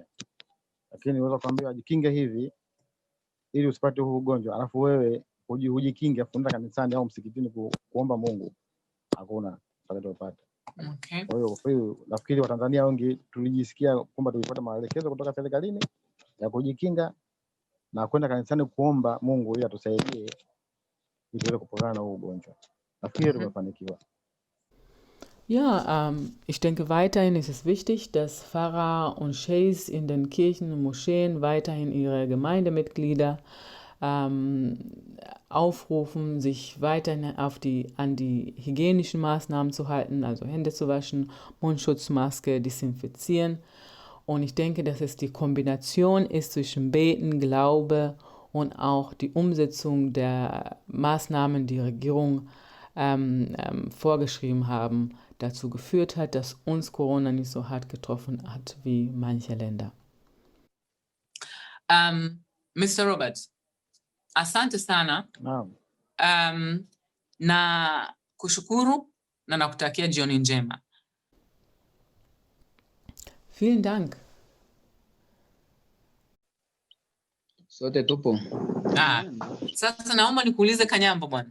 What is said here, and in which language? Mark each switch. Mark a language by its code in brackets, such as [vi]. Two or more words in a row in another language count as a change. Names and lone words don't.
[sw] Lakini unaweza kuambiwa jikinge hivi ili usipate huu ugonjwa, alafu wewe hujikinge afu unaenda kanisani au msikitini kuomba Mungu, hakuna utakachopata. Okay. Kwa hiyo nafikiri Watanzania wengi tulijisikia kwamba tulifuata maelekezo kutoka serikalini ya kujikinga na kwenda kanisani kuomba Mungu ili atusaidie ili tuweze kupambana na huu ugonjwa. Nafikiri tumefanikiwa. [de] Ja, ich denke, weiterhin ist es wichtig, dass Pfarrer und Scheichs in den Kirchen und Moscheen weiterhin ihre Gemeindemitglieder aufrufen, sich weiterhin an die hygienischen Maßnahmen zu halten, also Hände zu waschen, Mundschutzmaske, desinfizieren. Und ich denke, dass es die Kombination ist zwischen Beten, Glaube und auch die Umsetzung der Maßnahmen, die Regierung vorgeschrieben haben, dazu geführt hat, dass uns Corona nicht so hart getroffen hat wie manche Länder. [sw] Mr. Roberts, asante sana. Na kushukuru na nakutakia jioni njema. [de] Vielen Dank. [sw] Sote tupo. Sasa naomba nikuulize Kanyambo bwana.